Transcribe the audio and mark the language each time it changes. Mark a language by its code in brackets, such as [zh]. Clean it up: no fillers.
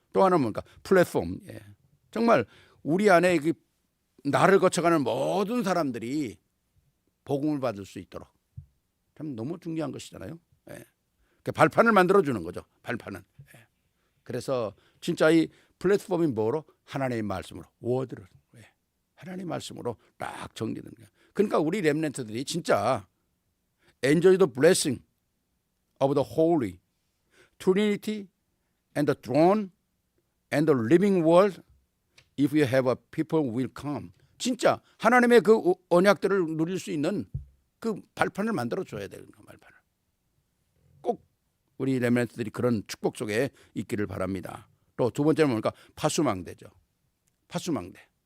[ko] 또 하나는 뭔가 플랫폼. 정말 우리 안에 나를 거쳐가는 모든 사람들이 복음을 받을 수 있도록 참 너무 중요한 것이잖아요. 발판을 만들어주는 거죠. 발판은. 그래서 진짜 이 플랫폼이 뭐로? 하나님의 말씀으로. 워드를. 하나님의 말씀으로 딱 정리되는 거예요. 그러니까 우리 렘넌트들이 진짜 [en] enjoy the blessing of the holy Trinity and the throne and the living word if you have a people will come. [ko] 진짜 하나님의 그 언약들을 누릴 수 있는 그 발판을 만들어 줘야 되는 거 발판을. 꼭 우리 렘넌트들이 그런 축복 속에 있기를 바랍니다. 또 두 번째는 뭡니까? 파수망대죠. 파수망대.